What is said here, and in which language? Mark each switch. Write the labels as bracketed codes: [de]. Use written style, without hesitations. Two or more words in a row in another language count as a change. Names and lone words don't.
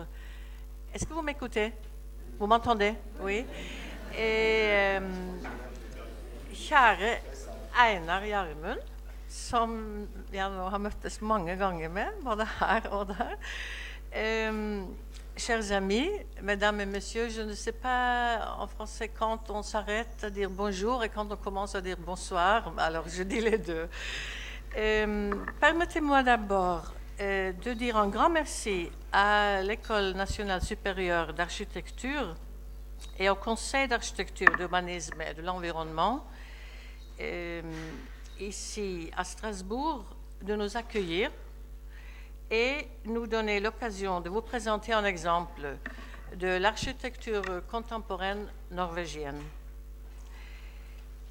[fr] Est-ce que vous m'écoutez? Vous m'entendez? Oui. [no] Et kjære Einar Yarmoun, som jeg nå har møttes mange ganger med, både her og der. [fr] Chers amis, mesdames et messieurs, je ne sais pas en français quand on s'arrête à dire bonjour et quand on commence à dire bonsoir, alors je dis les deux. Permettez-moi d'abord de dire un grand merci à l'École nationale supérieure d'architecture et au Conseil d'architecture, d'urbanisme et de l'environnement, ici à Strasbourg, de nous accueillir et nous donner l'occasion de vous présenter un exemple de l'architecture contemporaine norvégienne.